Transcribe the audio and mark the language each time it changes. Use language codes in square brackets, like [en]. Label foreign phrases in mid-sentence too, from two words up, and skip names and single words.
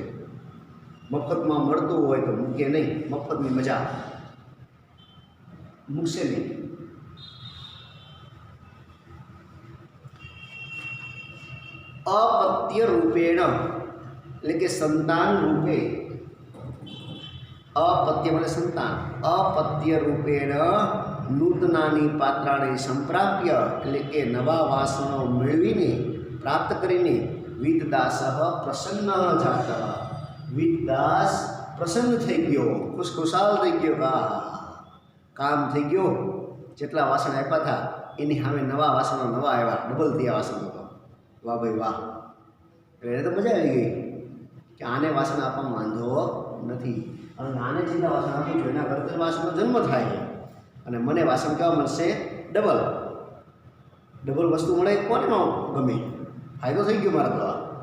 [gu] મફતમાં મળતું હોય તો મૂકે નહીં, મફતની મજા મૂકશે નહીં. [sa] અપત્ય રૂપેણ [gu] એટલે કે સંતાન રૂપે [hi] अपत्य मतलब संतान [sa] अपत्य रूपेण नूतनानी पात्राणे संप्राप्य [gu] એટલે કે નવા વાસણો મેળવીને પ્રાપ્ત કરીને વિદદાસ [sa] પ્રસન્ન જાત [gu] વિદદાસ પ્રસન્ન થઈ ગયો ખુશખુશાલ થઈ ગયો કામ થઈ ગયો જેટલા વાસણ આપ્યા હતા એની સામે નવા વાસણો નવા આવ્યા ડબલ થયા વાસણો તો વાહ ભાઈ વાહ એટલે તો મજા આવી ગઈ કે આને વાસણ આપવામાં વાંધો નથી અને આને જેટલા વાસણ આપું છું એના કરતાં વાસણનો જન્મ થાય છે અને મને વાસણ કેવા મળશે ડબલ ડબલ વસ્તુ મળે કોને ન ગમે ફાયદો થઈ ગયો મારા દ્વારા